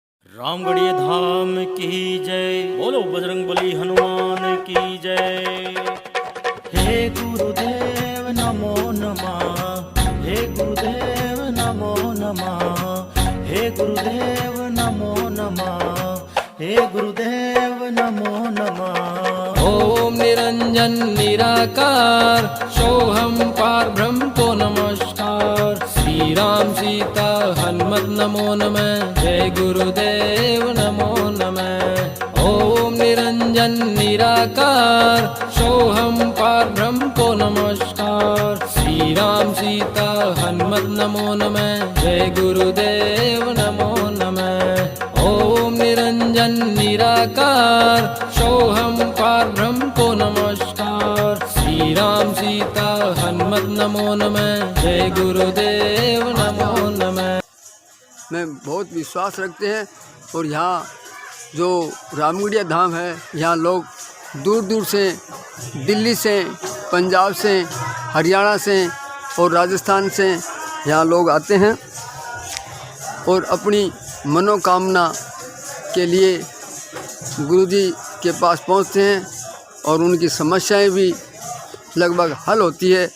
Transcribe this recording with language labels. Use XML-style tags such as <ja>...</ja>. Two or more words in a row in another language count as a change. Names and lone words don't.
<hi>रामगढ़िया धाम की जय। बोलो बजरंगबली हनुमान की जय। हे गुरुदेव नमो नमः। हे गुरुदेव नमो नमः। हे गुरुदेव नमो नमः। हे गुरुदेव नमो नमः। ओम निरंजन निराकार सोहम पारब्रह्म को नमस्कार। श्री राम सीता हनुमत नमो नमः। जय गुरुदेव नमो नमः। ओम निरंजन निराकार सोहम पारब्रह्म को नमस्कार। श्री राम सीता हनुमत नमो नमः। जय गुरुदेव नमो नमः। ओम निरंजन निराकार सोहम पारब्रह्म को नमस्कार। श्री राम सीता हनुमत नमो नमः। जय गुरुदेव नमो नमः। में बहुत विश्वास रखते हैं और यहाँ जो रामगढ़िया धाम है, यहाँ लोग दूर दूर से, दिल्ली से, पंजाब से, हरियाणा से और राजस्थान से यहाँ लोग आते हैं और अपनी मनोकामना के लिए गुरुजी के पास पहुँचते हैं और उनकी समस्याएं भी लगभग हल होती है।</hi>